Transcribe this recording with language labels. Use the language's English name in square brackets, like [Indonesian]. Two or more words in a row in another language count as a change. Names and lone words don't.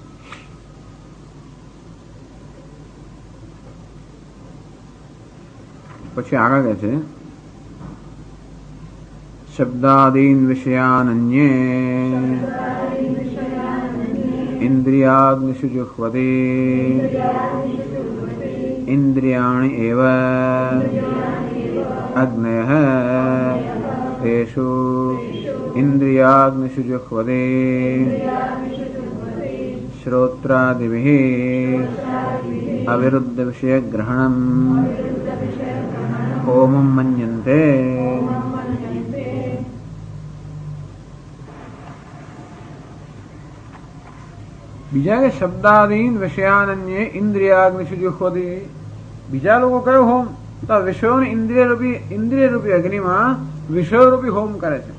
[Gujarati] પછી આગળ કહે છે [Sanskrit] શબ્દાદીન વિષયાનન્યે ઇન્દ્રિયાગ્નિષુ જુહ્વતે ઇન્દ્રિયાણિ એવ અગ્નયઃ तेषु इन्द्रियाग्निषु जुह्वते श्रोत्रादिभिः अविरुद्धविषयग्रहणम् होमं मन्यन्ते। [Gujarati] બીજા કે [Sanskrit] શબ્દાદીન વિષયાનન્ય ઇન્દ્રિયાગ્નિષુ જુહ્વતિ. [Gujarati] બીજા લોકો કયો હોમ? તો વિષયોની ઇન્દ્રિય રૂપી અગ્નિમાં વિષયો રૂપી હોમ કરે છે.